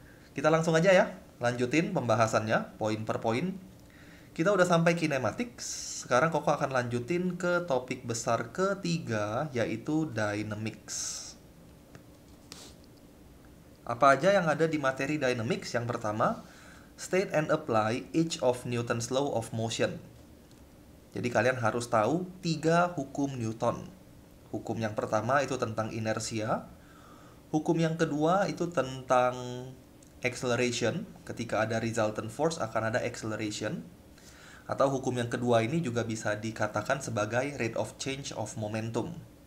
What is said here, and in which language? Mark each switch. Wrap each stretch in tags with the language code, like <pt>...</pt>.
<id>Kita langsung aja ya, lanjutin pembahasannya poin per poin. Kita udah sampai kinematics. Sekarang Koko akan lanjutin ke topik besar ketiga, yaitu dynamics. Apa aja yang ada di materi dynamics? Yang pertama,</id> <en>state and apply each of Newton's law of motion.</en> <id>Jadi kalian harus tahu 3 hukum Newton. Hukum yang pertama itu tentang inersia. Hukum yang kedua itu tentang acceleration. Ketika ada resultant force akan ada acceleration. Atau hukum yang kedua ini juga bisa dikatakan sebagai</id> <en>rate of change of momentum.</en>